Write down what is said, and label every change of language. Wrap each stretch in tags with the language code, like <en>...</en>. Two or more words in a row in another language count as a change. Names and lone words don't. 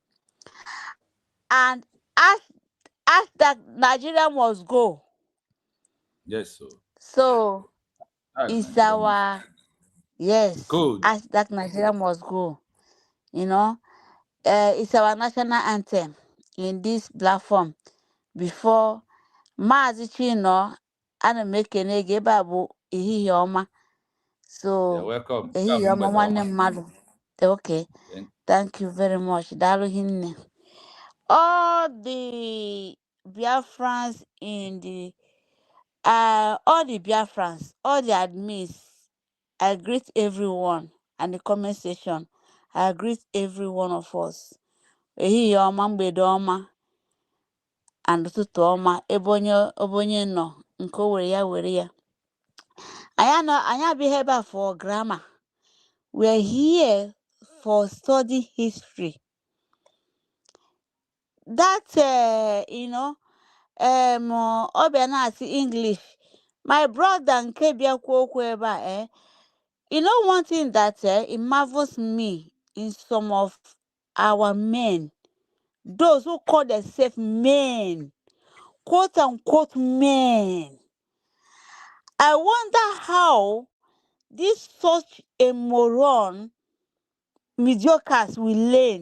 <en>And as that Nigeria must go. Yes, sir. So it's our code. As that Nigeria must go. You know, it's our national anthem in this platform.</en> <ig>Before Maazị Chino ana m ekene gị ebe a bụ ehihie ọma. So ehihie ọma nwanne mmadụ.</ig> <en>Okay. Thank you very much.</en> <ig>Daalụ hinne.</ig> <en>All the Biafrans in the all the admins, I greet everyone, and the comment section, I greet every one of us.</en> <ig>Ehihie ọma, mgbede ọma, and ụtụtụ ọma ebe onye nọ nke o were ya. Anyị abịaghị ebe a</ig> <en>for grammar. We're here for study history. That you know,</en> <ig>ọ bịa na-asị English.</ig> <en>My brother</en> <ig>nke bịakwa okwu ebe a,</ig> <en>you know one thing that it marvels me in some of our men, those who call themselves men, quote unquote men. I wonder how this such a moron mediocres will learn.</en>